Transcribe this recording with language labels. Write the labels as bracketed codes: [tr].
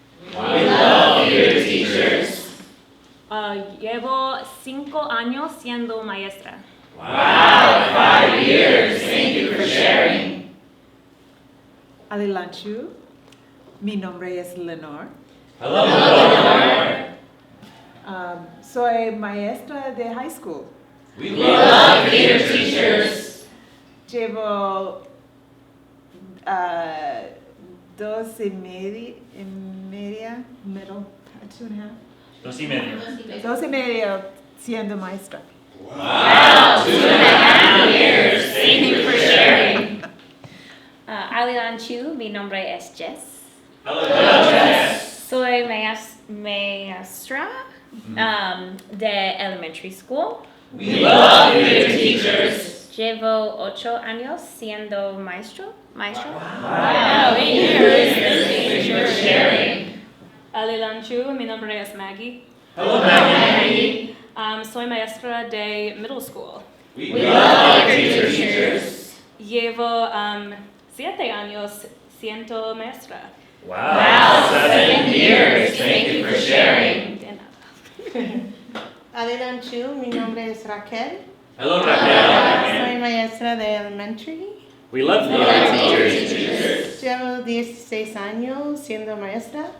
[en] We love theater teachers. [es] Llevo 5 años siendo maestra. [en] Wow, 5 years. Thank you for sharing. [es] Alilan Chu, mi nombre es Lenore. [en] Hello, Lenore. [es] Soy maestra de [en] high school. We love theater teachers. [es] Llevo 2 y media, [en] middle, [es] 2.5. 2 y medio. 2 y medio siendo maestra. [en] Wow, 2.5 years. Thank you for sharing. [es] Alilan Chu, mi nombre es Jess. [en] Hello, Jess. [es] Soy maestra de [en] elementary school. We love theater teachers. [es] Llevo 8 años siendo maestro. [en] Wow, 8 years. Thank you for sharing. [es] Alilan Chu, mi nombre es Maggie. [en] Hello, Maggie. [es] Soy maestra de [en] middle school. We love theater teachers. [es] Llevo 7 años siendo maestra. [en] Wow, 7 years. Thank you for sharing. [es] Alilan Chu, mi nombre es Raquel. [en] Hello, Raquel. [es] Soy maestra de [en] elementary. We love theater teachers. [es] Llevo 16 años siendo maestra.